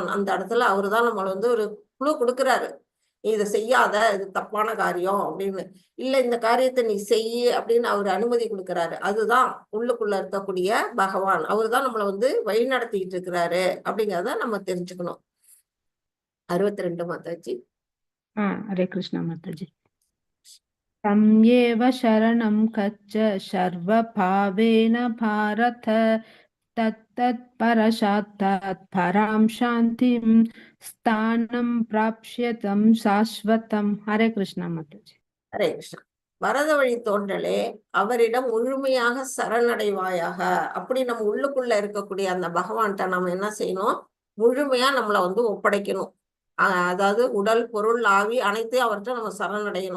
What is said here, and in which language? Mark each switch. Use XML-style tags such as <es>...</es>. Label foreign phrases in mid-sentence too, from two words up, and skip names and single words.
<ta>அந்த இடத்துல அவரு தான் நம்மளை வந்து ஒரு குழு கொடுக்குறாரு. நீ இதை செய்யாத, இது தப்பான காரியம் அப்படின்னு. இல்ல இந்த காரியத்தை நீ செய்ய அப்படின்னு அவர் அனுமதி கொடுக்கிறாரு. அதுதான் உள்ளுக்குள்ள இருக்கக்கூடிய பகவான். அவரு தான் நம்மளை வந்து வழி நடத்திக்கிட்டு இருக்கிறாரு அப்படிங்கிறத நம்ம தெரிஞ்சுக்கணும். 62 மாதாஜி.</ta> <hi>हरे कृष्ण माताजी।</hi> <sa>तम्येव शरणं गच्छ सर्वभावेन भारत तत्तत्परशात् परां शान्तिं स्थानं प्राप्स्यतं शाश्वतम्।</sa> <hi>हरे कृष्ण माताजी।</hi> <ta>ஹரே கிருஷ்ணா. வரத வழி தோன்றலே, அவரிடம் முழுமையாக சரணடைவாயாக. அப்படி நம்ம உள்ளுக்குள்ள இருக்கக்கூடிய அந்த பகவான்கிட்ட நம்ம என்ன செய்யணும்? முழுமையா நம்மளை வந்து ஒப்படைக்கணும். அதாவது உடல், பொருள், ஆவி அனைத்தையும் அவர்கிட்ட நம்ம சரணடையணும்.</ta>